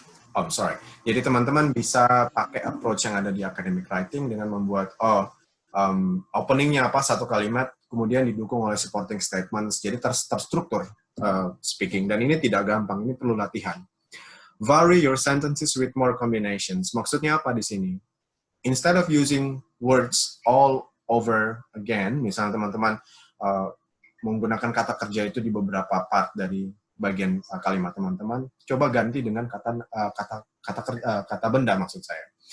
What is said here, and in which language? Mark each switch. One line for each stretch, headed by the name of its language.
English: Oh, sorry.
Indonesian: Jadi teman-teman bisa pakai approach yang ada di academic writing dengan membuat openingnya apa satu kalimat, kemudian didukung oleh supporting statements. Jadi terstruktur speaking. Dan ini tidak gampang, ini perlu latihan.
English: Vary your sentences with more combinations.
Indonesian: Maksudnya apa di sini?
English: Instead of using words all over again,
Indonesian: misalnya teman-teman menggunakan kata kerja itu di beberapa part dari bagian kalimat teman-teman, coba ganti dengan kata benda maksud saya.